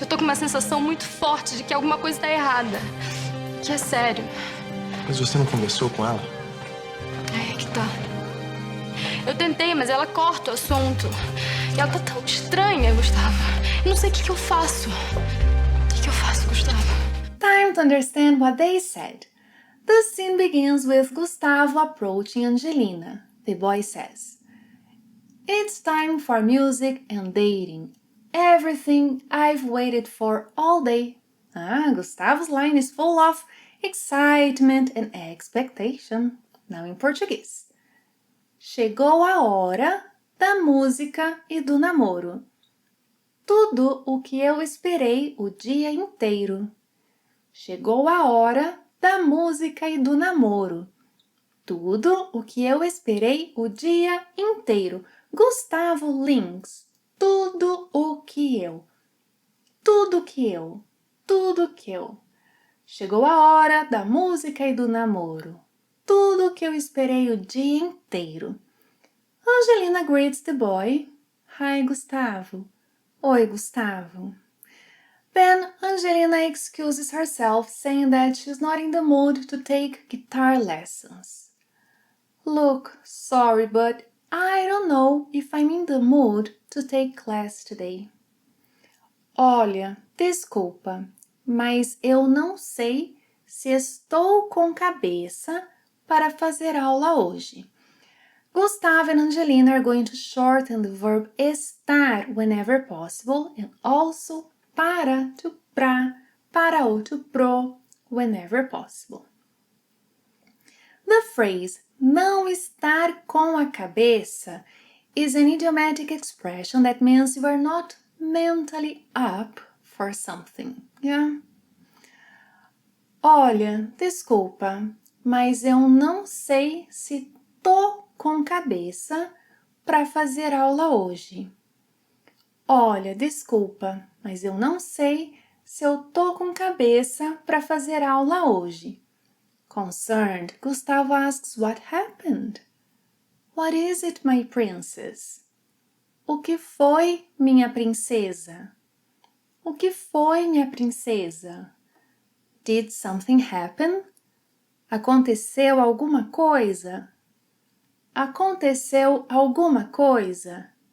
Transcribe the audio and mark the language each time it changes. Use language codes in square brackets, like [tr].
[pt] Eu tô com uma sensação muito forte de que alguma coisa tá errada. Que é sério. Mas você não conversou com ela? É que tá. Eu tentei, mas ela corta o assunto. E ela tá tão estranha, Gustavo. Eu não sei o que eu faço. O que eu faço, Gustavo? [en] Time to understand what they said. The scene begins with Gustavo approaching Angelina. The boy says, "It's time for music and dating. Everything I've waited for all day." Gustavo's line is full of excitement and expectation. Now in Portuguese. [pt] Chegou a hora da música e do namoro. Tudo o que eu esperei o dia inteiro. Chegou a hora da música e do namoro. Tudo o que eu esperei o dia inteiro. Gustavo Lins. Tudo o que eu. Tudo que eu. Tudo que eu. Chegou a hora da música e do namoro. Tudo que eu esperei o dia inteiro. [en] Angelina greets the boy. Hi, Gustavo. [pt] Oi, Gustavo. [en] Then Angelina excuses herself, saying that she's not in the mood to take guitar lessons. Look, sorry, but I don't know if I'm in the mood to take class today. [pt] Olha, desculpa, mas eu não sei se estou com cabeça para fazer aula hoje. [en] Gustavo and Angelina are going to shorten the verb estar whenever possible and also para to para ou to pro whenever possible. The phrase [pt] não estar com a cabeça [en] is an idiomatic expression that means you are not mentally up for something. Yeah? [pt] Olha, desculpa, mas eu não sei se tô com cabeça para fazer aula hoje. Olha, desculpa, mas eu não sei se eu tô com cabeça para fazer aula hoje. [en] Concerned, Gustavo asks what happened. What is it, my princess? [pt] O que foi, minha princesa? O que foi, minha princesa? [en] Did something happen? [pt] Aconteceu alguma coisa? Aconteceu alguma coisa?